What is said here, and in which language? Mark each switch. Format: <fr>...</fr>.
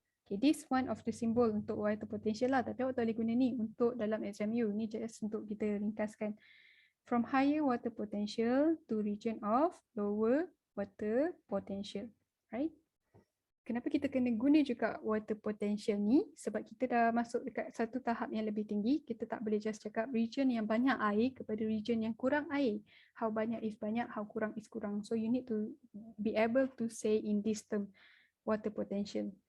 <en>Okay, this one of the symbol</en> <ms>untuk water potential lah, tapi awak tak boleh guna ni untuk dalam SMU. Ni just untuk kita ringkaskan.</ms> <en>From higher water potential to region of lower water potential.</en> <ms>Right? Kenapa kita kena guna juga water potential ni? Sebab kita dah masuk dekat satu tahap yang lebih tinggi. Kita tak boleh just cakap region yang banyak air kepada region yang kurang air.</ms> <en>How</en> <ms>banyak</ms> <en>is banyak, how</en> <ms>kurang</ms> <en>is kurang. So you need to be able to say in this term, water potential.</en>